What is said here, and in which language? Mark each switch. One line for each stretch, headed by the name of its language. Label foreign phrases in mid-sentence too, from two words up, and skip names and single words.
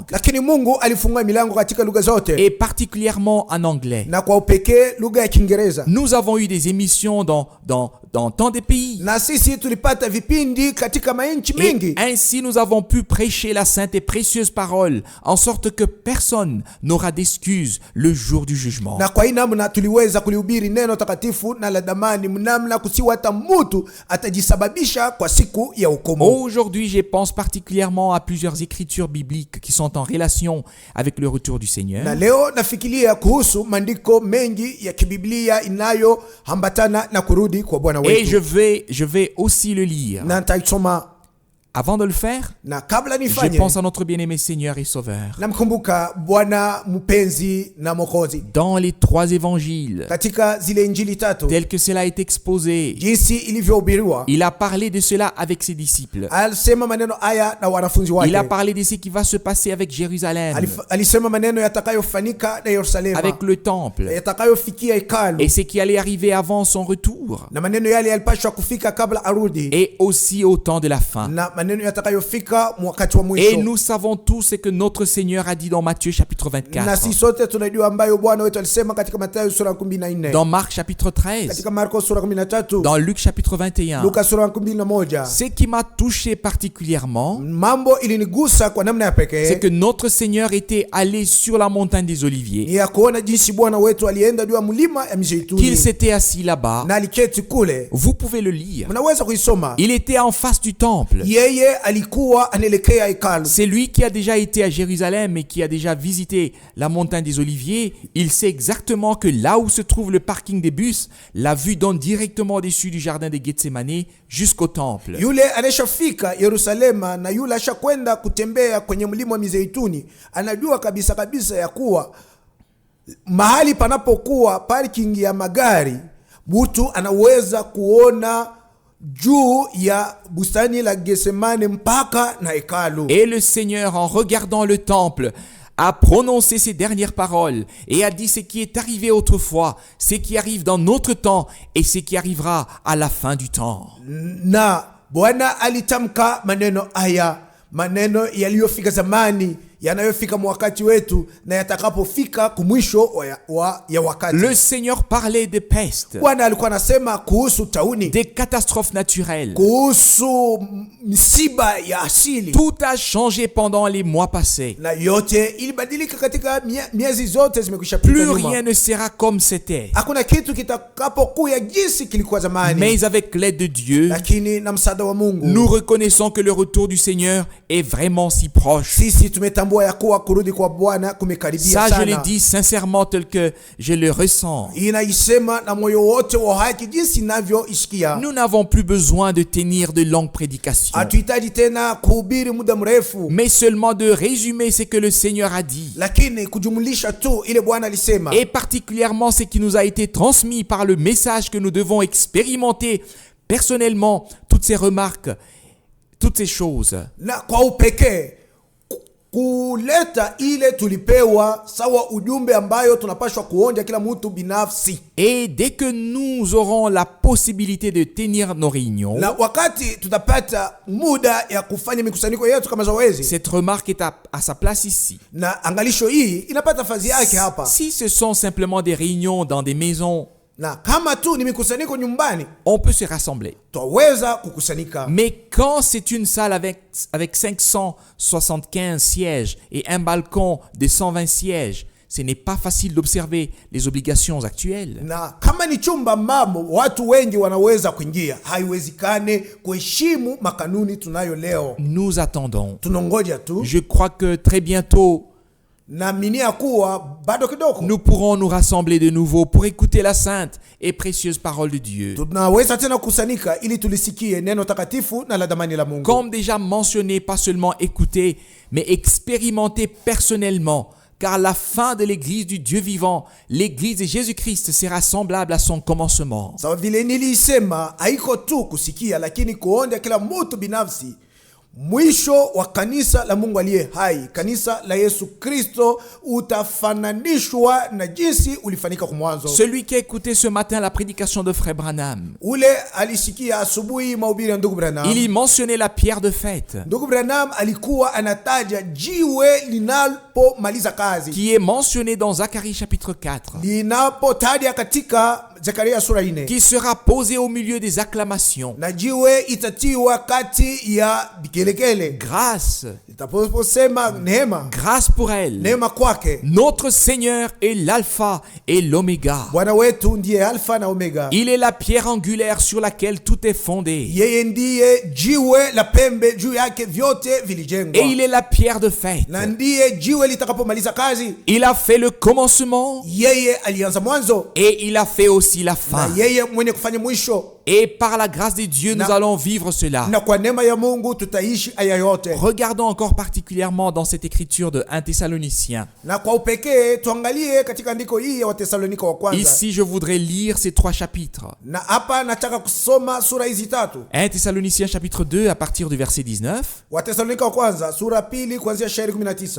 Swahili: lakini Mungu alifungua milango katika lugha zote
French: et particulièrement en anglais.
Swahili: na kwa upekee lugha ya Kiingereza.
French: Nous avons eu des émissions dans tant de pays.
Swahili: Na sisi tulipata vipindi katika mainchi
French: Et
Swahili: mingi,
French: ainsi nous avons pu prêcher la sainte et précieuse parole, en sorte que personne n'aura d'excuses le jour du jugement.
Swahili: na kwa hii namna tuliweza kulihubiri neno takatifu na la damani mnamna kusiwa hata mtu atajisababisha kwa siku ya hukumu.
French: Aujourd'hui, je pense particulièrement à plusieurs écritures bibliques qui sont en relation avec le retour du
Swahili: Na
French: Seigneur.
Swahili: leo nafikiria kuhusu maandiko mengi ya kibiblia inayoambatana na kurudi kwa Bwana
French: Et
Swahili: wetu,
French: je vais aussi le lire.
Swahili: na nitaisoma.
French: Avant de le faire,
Swahili: Na kabla
French: je
Swahili: nifanye,
French: pense à notre bien-aimé Seigneur et Sauveur.
Swahili: namkumbuka Bwana mpenzi na Mwokozi
French: Dans les 3 évangiles,
Swahili: katika zile injili tatu
French: tel que cela est exposé,
Swahili: jinsi ilivyohubiriwa.
French: il a parlé de cela avec ses disciples.
Swahili: Alisema maneno haya na wanafunzi
French: Il a
Swahili: wake.
French: parlé de ce qui va se passer avec Jérusalem,
Swahili: Alisema maneno yatakayofanyika na Yerusalema,
French: avec le temple,
Swahili: yatakayofikia hekalu,
French: et ce qui allait arriver avant son retour,
Swahili: na maneno yale yalipashwa kufika kabla arudi,
French: et aussi au temps de la fin.
Swahili: na maneno yatakayofika wakati wa
French: Et
Swahili: mwisho.
French: nous savons tous ce que notre Seigneur a dit dans Matthieu chapitre
Swahili: Na
French: 24,
Swahili: sisi sote tunajua ambayo Bwana wetu alisema katika Mathayo sura ya 14,
French: dans Marc chapitre 13,
Swahili: katika Marko sura ya 13,
French: dans Luc chapitre 21.
Swahili: Luka sura ya 11.
French: Ce qui m'a touché particulièrement,
Swahili: Mambo ilinigusa kwa namna ya
French: c'est
Swahili: pekee
French: que notre Seigneur était allé sur la montagne des Oliviers,
Swahili: ni ya kuona jinsi Bwana wetu alienda juu ya mlima ya
French: qu'il
Swahili: Mizeituni
French: s'était assis là-bas.
Swahili: na aliketi kule.
French: Vous pouvez le lire.
Swahili: Mnaweza kuisoma.
French: Il était en face du temple.
Swahili: Yeye alikuwa anaelekea hekalu.
French: C'est lui qui a déjà été à Jérusalem et qui a déjà visité la montagne des Oliviers. Il sait exactement que là où se trouve le parking des bus, la vue donne directement au-dessus du jardin de Gethsemane jusqu'au temple.
Swahili: Yule anashafika Yerusalema na yule ashakwenda kutembea kwenye mlima wa Mizeituni anajua kabisa kabisa ya kuwa mahali panapokuwa parking ya magari mtu anaweza kuona juu ya bustani la Gethsemane mpaka na hekalu.
French: Et le Seigneur, en regardant le temple, a prononcé ces dernières paroles et a dit ce qui est arrivé autrefois, ce qui arrive dans notre temps et ce qui arrivera à la fin du temps.
Swahili: Na Bwana alitamka maneno haya, maneno yaliyofika zamani, yanayofika wakati wetu na yatakapofika kumwisho ya wakati.
French: Le Seigneur parlait de peste,
Swahili: Bwana alikuwa anasema kuhusu tauni,
French: des catastrophes naturelles.
Swahili: kuhusu msiba ya asili.
French: Tout a changé pendant les mois passés.
Swahili: Na yote ilibadilika katika miezi zote zimekwisha pita
French: Plus
Swahili: nyuma.
French: rien ne sera comme c'était.
Swahili: Hakuna kitu kitakapokuya jinsi kilikuwa zamani.
French: Mais avec l'aide de Dieu,
Swahili: Lakini na msaada wa Mungu,
French: nous reconnaissons que le retour du Seigneur est vraiment si proche.
Swahili: sisi tumetambua ya kuwa kurudi kwa Bwana kumekaribia
French: Ça,
Swahili: sana.
French: je l'ai dit sincèrement tel que je le ressens.
Swahili: Inaisema na moyo wote wa haki jinsi ninavyoisikia.
French: Nous n'avons plus besoin de tenir de longues prédications,
Swahili: Hatuhitaji tena kuhubiri muda mrefu,
French: mais seulement de résumer ce que le Seigneur a dit,
Swahili: lakini kujumlisha tu ile Bwana alisema.
French: et particulièrement ce qui nous a été transmis par le message que nous devons expérimenter personnellement, toutes ces remarques, toutes ces choses.
Swahili: Na kwa upekee kuleta ile tulipewa sawa ujumbe ambayo tunapashwa kuonja kila mtu binafsi.
French: Et dès que nous aurons la possibilité de tenir nos réunions,
Swahili: Na wakati tutapata muda ya kufanya mikusanyiko yetu kama zoezi,
French: cette remarque est à sa place ici.
Swahili: na angalisho hii inapata fazi yake hapa.
French: Si ce sont simplement des réunions dans des maisons,
Swahili: Na kama tu ni mikusanyiko nyumbani,
French: on peut se rassembler.
Swahili: twaweza kukusanyika.
French: Mais quand c'est une salle avec 575 sièges et un balcon de 120 sièges, ce n'est pas facile d'observer les obligations actuelles.
Swahili: Na kama ni chumba ambamo watu wengi wanaweza kuingia, haiwezekane kuheshimu makanuni tunayo leo.
French: Nous attendons.
Swahili: Tunongoja tu.
French: Je crois que très bientôt,
Swahili: Naaminia kuwa bado kidogo
French: nous pourrons nous rassembler de nouveau pour écouter la sainte et précieuse parole de Dieu.
Swahili: tunaweza tena kukusanyika ili tulisikie neno takatifu na la damani la Mungu.
French: Comme déjà mentionné, pas seulement écouter, mais expérimenter personnellement. Car la fin de l'église du Dieu vivant, l'église de Jésus-Christ, sera semblable à son commencement.
Swahili: Sawa vile nilisema, haiko tu kusikia lakini kuonja kila mtu binafsi. Mwisho wa kanisa la Mungu aliye hai, kanisa la Yesu Kristo, utafananishwa na jinsi ulifanyika kwa mwanzo.
French: Celui qui a écouté ce matin la prédication de Frère Branham,
Swahili: Ule alisikia asubuhi mahubiri ya ndugu Branham.
French: il y mentionnait la pierre de fête,
Swahili: Ndugu Branham alikuwa anataja jiwe linapomaliza kazi,
French: qui est mentionnée dans Zacharie chapitre 4,
Swahili: linapotaja katika Zekaria sura 4,
French: qui sera posée au milieu des acclamations.
Swahili: na jiwe itatiwa kati ya vigelegele.
French: Grâce,
Swahili: Itaposema neema,
French: grâce pour elle.
Swahili: neema kwake.
French: Notre Seigneur est l'alpha et l'oméga.
Swahili: Bwana wetu ndiye alfa na omega.
French: Il est la pierre angulaire sur laquelle tout est fondé.
Swahili: Yeye ndiye jiwe la pembe, juu yake vyote vilijengwa.
French: Et il est la pierre de fête.
Swahili: Na ndiye jiwe litakapomaliza kazi.
French: Il a fait le commencement
Swahili: Yeye alianza mwanzo,
French: et il a fait aussi la
Swahili: na
French: fin.
Swahili: yeye mwenye kufanya mwisho.
French: Et par la grâce de Dieu, nous allons vivre cela.
Swahili: Na kwa neema ya Mungu tutaishi aya yote.
French: Regardons encore particulièrement dans cette écriture de 1 Thessaloniciens.
Swahili: Na kwa upekee tuangalie katika andiko hii ya Watesalonika wa kwanza.
French: Ici, je voudrais lire ces 3 chapitres.
Swahili: Na hapa nataka kusoma sura hizi tatu.
French: 1 Thessaloniciens chapitre 2 à partir du verset 19.
Swahili: Watesalonika wa kwanza sura pili kuanzia shairi 19.